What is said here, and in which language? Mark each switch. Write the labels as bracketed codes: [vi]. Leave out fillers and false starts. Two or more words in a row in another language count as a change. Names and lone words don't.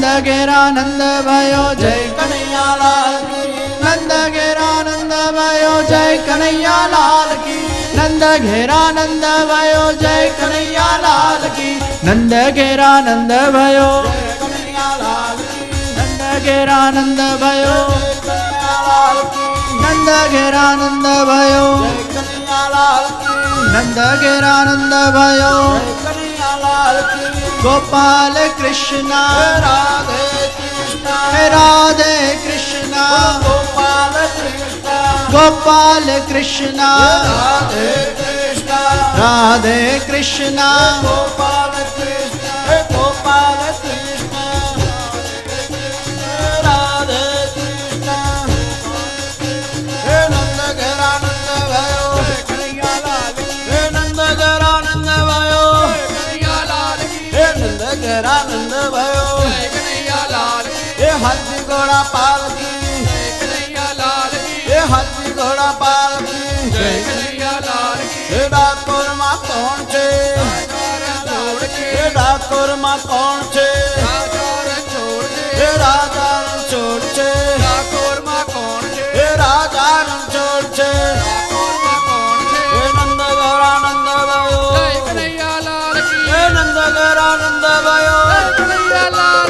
[hi] घेरा नंद भयो जय कन्हैयालाल की, नंद घेरा नंद भयो जय कन्हैयालाल की, नंद घेरा नंद भयो जय कन्हैयालाल की, नंद घेरा नंद भयो जय कन्हैयालाल की, नंद घेरा नंद भयो जय कन्हैयालाल की, नंद घेरा नंद भयो जय कन्हैयालाल की, नंद घेरा नंद भयो जय कन्हैयालाल की. गोपाल कृष्ण राधे कृष्ण राधे कृष्ण गोपाल कृष्ण गोपाल कृष्ण राधे कृष्ण राधे कृष्ण गोपाल कृष्ण गोपाल कृष्ण राधे कृष्ण हे नंद घरानंद भयो कन्हैया लाल हे नंद घरानंद भयो कन्हैया लाल हे नंद घरानंद भयो कन्हैया लाल हे हाथी घोड़ा पालकी कन्हैया लाल हे हाथी घोड़ा पालकी कन्हैया लाल हे [gu] ડાકોર માં કોણ છે [hi] હે ડાકોર માં કોણ છે [gu] હે રાજા રણછોડ છે ડાકોર માં કોણ છે હે રાજા રણછોડ છે ડાકોર માં કોણ છે હે [hi] नंद घरानंद भयो जय कन्हैया लाल की [gu] હે [hi] नंद घरानंद भयो कन्हैया लाल